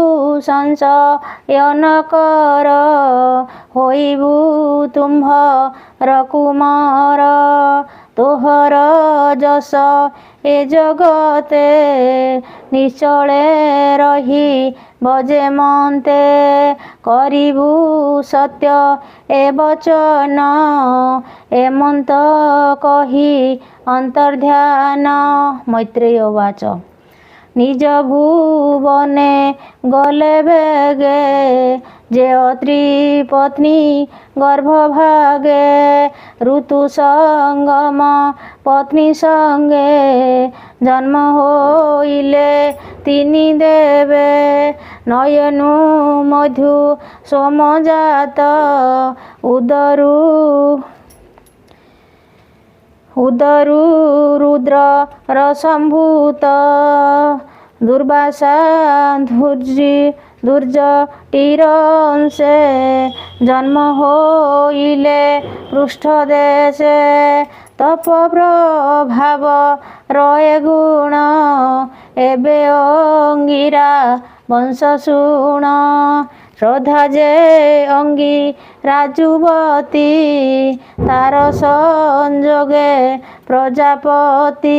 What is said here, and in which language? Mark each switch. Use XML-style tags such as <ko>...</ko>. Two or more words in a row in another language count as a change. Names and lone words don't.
<or>ସଂଶୟନ କର ହୋଇବୁ ତୁମ୍ଭର କୁମାର ତୋହର ଯଶ ଏ ଜଗତେ ନିଶ୍ଚଳେ ରହି ବଜେ ମନ୍ତେ କରିବୁ ସତ୍ୟ ଏ ବଚନ ଏମନ୍ତ କହି ଅନ୍ତର୍ଧ୍ୟାନ ମୈତ୍ରେୟ ଉବାଚ ନିଜ ଭୁବନେ ଗଲେ ବେଗେ ଯେ ଅତ୍ରି ପତ୍ନୀ ଗର୍ଭଭାଗେ ଋତୁ ସଙ୍ଗମ ପତ୍ନୀ ସଙ୍ଗେ ଜନ୍ମ ହୋଇଲେ ତିନି ଦେବେ ନୟନୁ ମଧୁ ସୋମଜାତ ଉଦରୁ ରୁଦ୍ର ରସମ୍ଭୂତ ଦୁର୍ବାସା ଦୁର୍ଜଟିରଂଶେ ଜନ୍ମ ହୋଇଲେ ପୃଷ୍ଠ ଦେଶେ ତପ ପ୍ରଭାବ ରଏ ଗୁଣ ଏବେ ଅଙ୍ଗିରା ବଂଶ ଶୁଣ ଶ୍ରଦ୍ଧା ଯେ ଅଙ୍ଗୀ ରାଜୁବତୀ ତାର ସଂଯୋଗେ ପ୍ରଜାପତି</or>